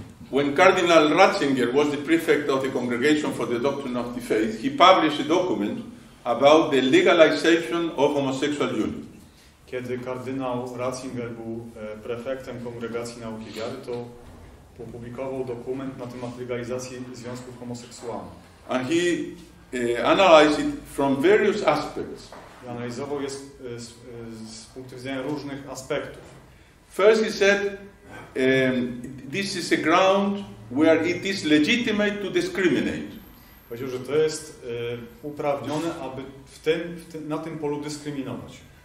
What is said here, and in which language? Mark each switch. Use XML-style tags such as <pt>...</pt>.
<en>When Cardinal Ratzinger was the prefect of the Congregation for the Doctrine of the Faith, he published a document about the legalization of homosexual union.</en> <pl>Kiedy kardynał Ratzinger był prefektem Kongregacji Nauki Wiary, to opublikował dokument na temat legalizacji związków homoseksualnych.</pl> <en>And he analyzed it from various aspects.</en> <pl>I analizował je z punktu widzenia różnych aspektów.</pl> <en>First he said, this is a ground where it is legitimate to discriminate.</en> <pl>Powiedział, że to jest uprawnione, aby na tym polu dyskryminować.</pl>